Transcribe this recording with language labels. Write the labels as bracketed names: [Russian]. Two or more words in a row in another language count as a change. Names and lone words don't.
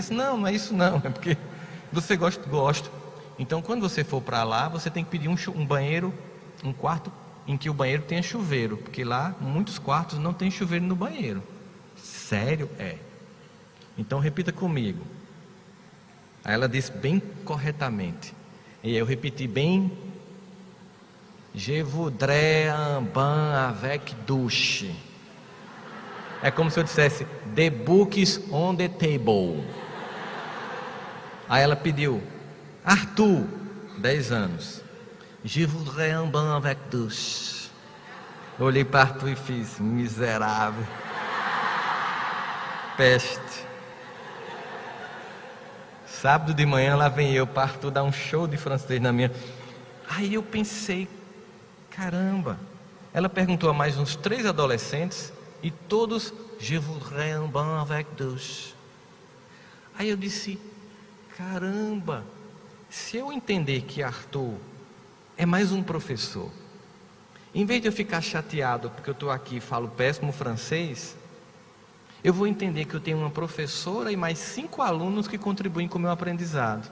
[Portuguese] Disse, não é isso não, é porque você gosta. Então quando você for para lá, você tem que pedir um banheiro, um quarto em que o banheiro tenha chuveiro, porque lá muitos quartos não tem chuveiro no banheiro. Sério? É. Então repita comigo. Aí ela disse bem corretamente, e eu repeti bem, [French] Je voudrais un bain avec douche. [Portuguese] É como se eu dissesse, [English] the books on the table. [Portuguese] Aí ela pediu, Arthur, 10 anos, [French] Je voudrais un bain avec douche. [Portuguese] Eu olhei para Arthur e fiz, miserável, peste. Sábado de manhã lá vem eu para Arthur dar um show de francês na minha. Aí eu pensei, caramba. Ela perguntou a mais uns 3 adolescentes e todos, [French] Je voudrais un bain avec douche. [Portuguese] Aí eu disse, caramba, se eu entender que Arthur é mais um professor, em vez de eu ficar chateado porque eu estou aqui e falo péssimo francês, eu vou entender que eu tenho uma professora e mais 5 alunos que contribuem com o meu aprendizado.